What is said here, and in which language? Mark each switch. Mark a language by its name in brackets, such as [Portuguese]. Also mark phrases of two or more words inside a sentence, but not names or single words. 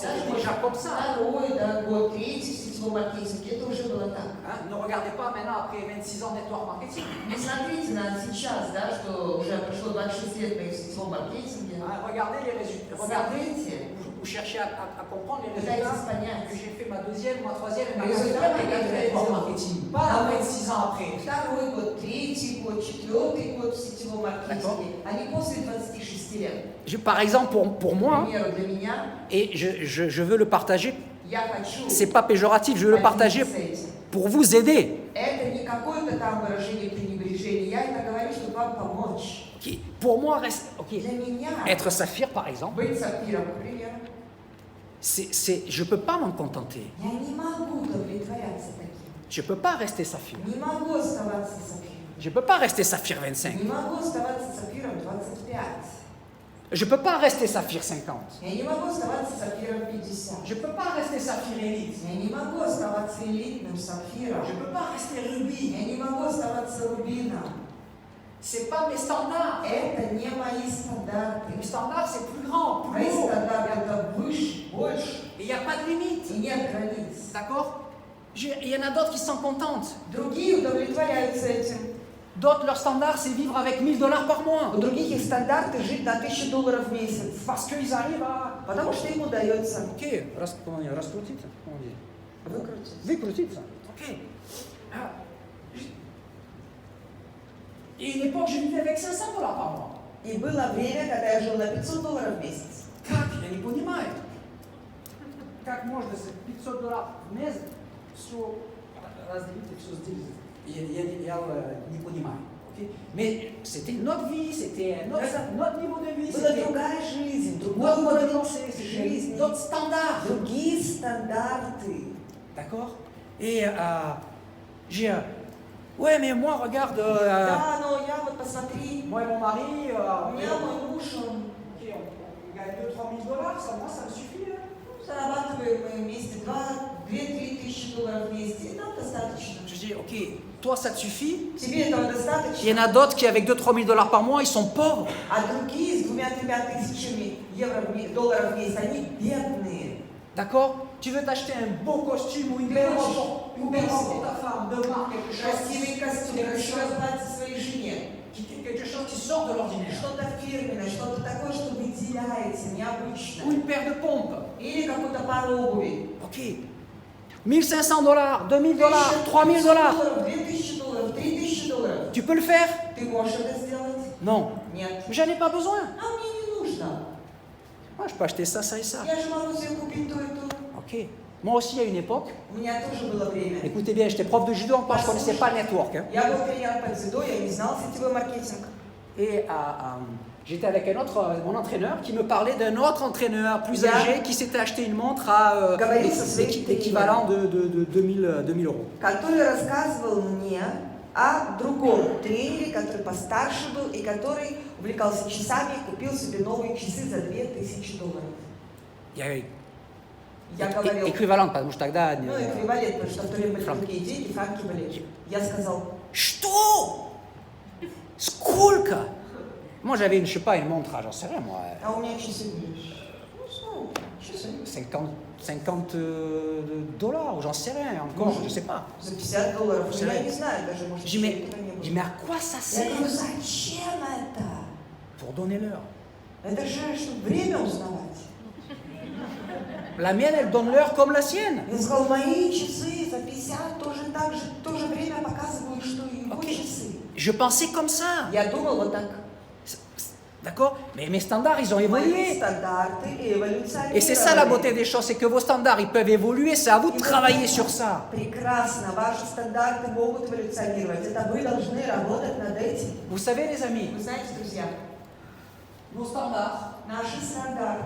[Russian] Даже [French] c'était déjà comme ça. [Russian] второй, да, год, третий в сетевом маркетинге, это уже было так. [French] Hein? Ne regardez pas maintenant après 26 ans de [English] network marketing. [Russian] Не смотрите на сейчас, да, что уже прошло 26 лет в сетевом маркетинге. [French] Hein? Regardez les résultats. Regardez, [Russian] Смотрите, [French] vous cherchez à comprendre les [Russian] Пытайтесь [French] résultats [Russian] понять. [French] que j'ai fait ma deuxième, ma troisième et ma Résultat, quatrième année en marketing. Pas 26 ans après. [Russian] Второй год, третий год, четвертый год в сетевом [French] D'accord. [Russian] маркетинге, а не после 26 лет. [French] Par exemple, pour [Russian] К [French] moi, [Russian] примеру, для меня, [French] et je veux le partager, [Russian] я хочу [French] c'est pas péjoratif, je veux le partager [Russian] поделиться этим. [French] pour vous aider. [Russian] Это не какое-то там выражение пренебрежения, я это говорю, чтобы вам помочь. [French] Ok. Pour moi, ok, [Russian] Для меня [French] être saphir par exemple, [Russian] быть сапфиром, к примеру, [French] je peux pas m'en contenter. [Russian] я не могу удовлетворяться таким. [French] Je peux pas rester saphir. [Russian] Не могу оставаться сапфиром. [French] Je peux pas rester saphir 25. [Russian] Не могу оставаться сапфиром 25. [French] Je peux pas rester saphir 50. [Russian] Я не могу оставаться сапфиром 50. [French] Je peux pas rester saphir élite. [Russian] Я не могу оставаться элитным сапфиром. [French] Je peux pas rester rubis. [Russian] Я не могу оставаться рубином. [French] C'est pas mes standards. [Russian] Это не мои стандарты. [French] Mes standards, c'est plus grand, plus [Russian] Мои [French] haut. [Russian] стандарты это выше, больше. [French] Et il n'y a pas de limite. [Russian] И нет границ. [French] D'accord? Il y en a d'autres qui sont contentes. [Russian] Другие удовлетворяются этим. [French] D'autres, leur standard, c'est vivre avec $1000 par mois. [Russian] У других их стандарты жить на $1000 в месяц. [French] Parce qu'ils arrivent à... [Russian] Потому что им удается [French] Ok, comment dire, раскрутить? Comment dire? [Russian] выкрутить. Выкрутиться. [French] Ok. Ah. Et une époque, je vivais avec $500 par mois. [Russian] И было время, когда я жил на $500 в месяц. Как? Я не понимаю. Как можно за $500 в месяц все разделить и все сделать? Я не понимаю. [French] Okay? Mais c'était notre vie, c'était notre niveau de vie, [Russian] Была [French] c'était [Russian] другая жизнь, другой [French] notre mode de [Russian] уровень [French] pensée, c'était [Russian] жизни, [French] notre standard. [Russian] другие стандарты. [French] D'accord? Et j'ai ouais, mais moi, regarde, [Russian] Да, но я вот посмотри, [French] moi et mon mari, [Russian] у меня мой муж, он [French] ok, on gagne $2 000 $3 000, ça me suffit. Hein? [Russian] зарабатываем мы вместе 2-3 тысячи долларов вместе, и нам достаточно. [French] Je dis, ok, toi ça te suffit. [Russian] Тебе этого [French] Il y en [Russian] достаточно, [French] a d'autres qui, avec $2 000 $3 000 par mois, ils sont pauvres. [Russian] а другие с 2-3 тысячами долларов в месяц, они бедные. [French] D'accord? Tu veux t'acheter un beau costume ou une belle robe pour ta femme, de marque, [Russian] Красивый костюм, красивое платье своей жене. [French] quelque chose qui sort de l'ordinaire. [Russian] Что-то фирменное, что-то такое, что выделяется, [French] Ou [Russian] необычное. [French] une paire de pompes. [Russian] Или какую-то пару обуви. [French] Ok. $1 500, $2 000 $3 000. [Russian] $2000, $3000. [French] Tu peux le faire? [Russian] Ты можешь это сделать? [French] Non. [Russian] Нет. [French] Mais j'en ai pas besoin. [Russian] А мне не нужно. [French] Moi, je peux acheter ça, ça et ça. [Russian] Я же могу себе купить то и то. [French] Ok. Moi aussi, à une époque, [Russian] У меня тоже было время. [French] écoutez bien, j'étais prof de judo encore, je ne connaissais pas le network. Hein. [Russian] Я был тренер по дзюдо, я не знал сетевой маркетинг. [French] Et j'étais avec mon entraîneur qui me parlait d'un autre entraîneur plus Yeah. âgé qui s'était acheté une montre à [Russian] Говорил со своим [French] l'équivalent de 2000 euros. [Russian] Который рассказывал мне о другом тренере, который постарше был и который увлекался часами и купил себе новые часы за $2000. [French] Il y avait [Russian] Я говорил, équivalent, потому что тогда... ну, эквивалент, потому что в то время были Франки. другие деньги, франки были. Я сказал, Что? Сколько? [French] Moi, j'avais une, je sais pas, une montre, j'en sais rien, moi. [Russian] а у меня часы были. Ну, что, часы. [French] 50 dollars, ou j'en sais rien, encore, je sais pas. [Russian] За $50. [French] C'est [Russian] Ну, [French] vrai. [Russian] я не знаю, даже, может, [French] Je dis, [Russian] еще этого не было. [French] mais à quoi ça [Russian] Я [French] sert? [Russian] говорю, зачем это? [French] Pour donner l'heure. [Russian] Это же, чтобы время узнавать. [French] La mienne, elle donne l'heure comme la sienne. [Russian] Я сказал, мои часы за 50 тоже так же, тоже время показывают, что и его [French] Ok. [Russian] часы. [French] Je pensais comme ça. [Russian] Я думал вот так. [French] D'accord? Mais mes standards, ils ont [Russian] Мои [French] évolué. [Russian] стандарты эволюционировали. [French] Et c'est ça la beauté des choses, c'est que vos standards, ils peuvent évoluer, c'est à vous de travailler sur ça. [Russian] Прекрасно, ваши стандарты могут эволюционировать. Это вы должны работать над этим. [French] Vous savez, les amis, [Russian] Вы знаете, друзья, [French] nos standards, [Russian] наши стандарты,